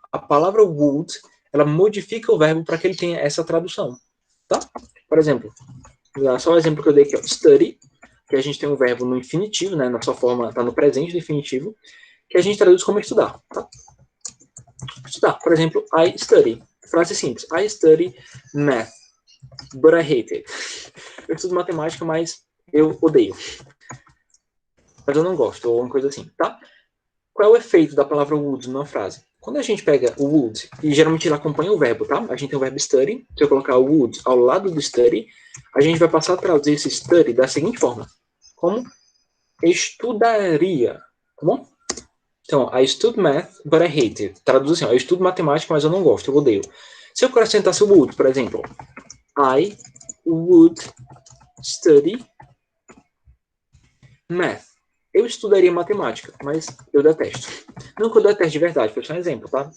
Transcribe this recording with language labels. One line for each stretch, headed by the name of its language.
Portuguese: A palavra would, ela modifica o verbo para que ele tenha essa tradução, tá? Por exemplo, só o exemplo que eu dei aqui, ó, study, que a gente tem um verbo no infinitivo, né, na sua forma, tá no presente do infinitivo, que a gente traduz como estudar, tá? Estudar, por exemplo,
English: I study.
Portuguese: Frase simples,
English: I study math, but I hate it.
Portuguese: Eu estudo matemática, mas eu odeio. Mas eu não gosto, ou uma coisa assim, tá? Qual é o efeito da palavra would numa frase? Quando a gente pega o would, e geralmente ele acompanha o verbo, tá? A gente tem o verbo study, se eu colocar o would ao lado do study, a gente vai passar a traduzir esse study da seguinte forma, como estudaria, tá bom?
English: Então, I study math, but I hate it.
Portuguese: Traduz assim, ó, eu estudo matemática, mas eu não gosto, eu odeio. Se eu acrescentasse o would, por exemplo,
English: I would study math.
Portuguese: Eu estudaria matemática, mas eu detesto. Não que eu detesto de verdade, foi só um exemplo, tá?